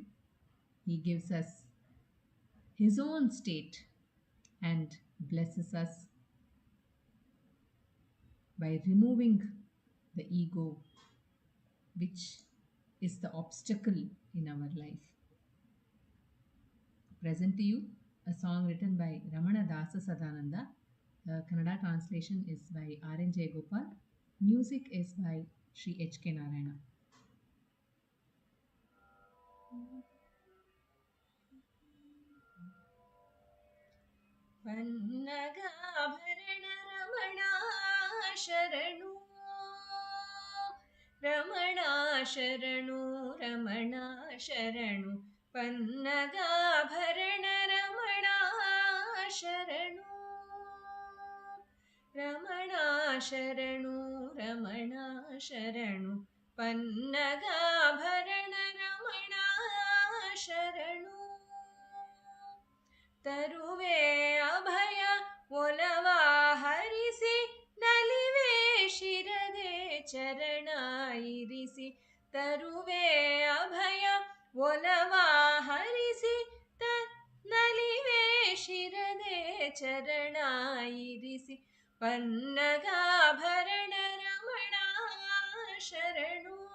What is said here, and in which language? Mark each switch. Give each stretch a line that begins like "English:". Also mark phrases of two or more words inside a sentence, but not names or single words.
English: He gives us his own state and blesses us by removing the ego, which is the obstacle in our life. Present to you a song written by Ramana Dasa Sadananda. The Kannada translation is by R.N. Jayagopal. Music is by Sri H.K. Narayana.
Kannada: ಪನ್ನಗಾಭರಣ ರಮಣ ಶರಣು ರಮಣ ಶರಣು ರಮಣ ಶರಣು ಪನ್ನಗಾಭರಣ ರಮಣ ಶರಣು ರಮಣ ಶರಣು ರಮಣ ಶರಣು ಪನ್ನಗಾಭರಣ ರಮಣ ಶರಣು ತರುವೆ ಅಭಯ ಒಲವ ಹರಿಸಿ ನಲಿವೆ ಶಿರದೆ ಚರಣ ಇರಿಸಿ ತರುವೆ ಅಭಯ ಒಲವ ಹರಿಸಿ ನಲಿವೆ ಶಿರದೆ ಚರಣ ಇರಿಸಿ ಪನ್ನಗಾಭರಣ ರಮಣ ಶರಣು